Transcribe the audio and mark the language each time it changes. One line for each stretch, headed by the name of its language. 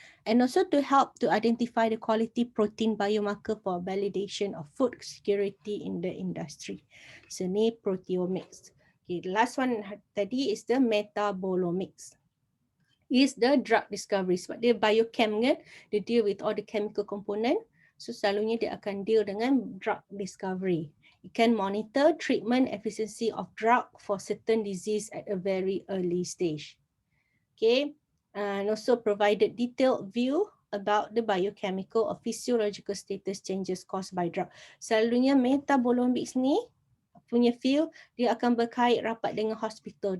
English: and also to help to identify the quality protein biomarker for validation of food security in the industry. So ni proteomics. Okay, the last one tadi is the metabolomics. Is the drug discovery.
Malay: Sebab dia
English: biochem
Malay: kan, dia
English: deal with all the chemical component.
Malay: So selalunya dia akan deal dengan drug discovery.
English: It can monitor treatment efficiency of drug for certain disease at a very early stage. Okay, and also provided detailed view about the biochemical or physiological status changes caused by drug.
Malay: Selalunya metabolomics ni punya field, dia akan berkait rapat dengan hospital.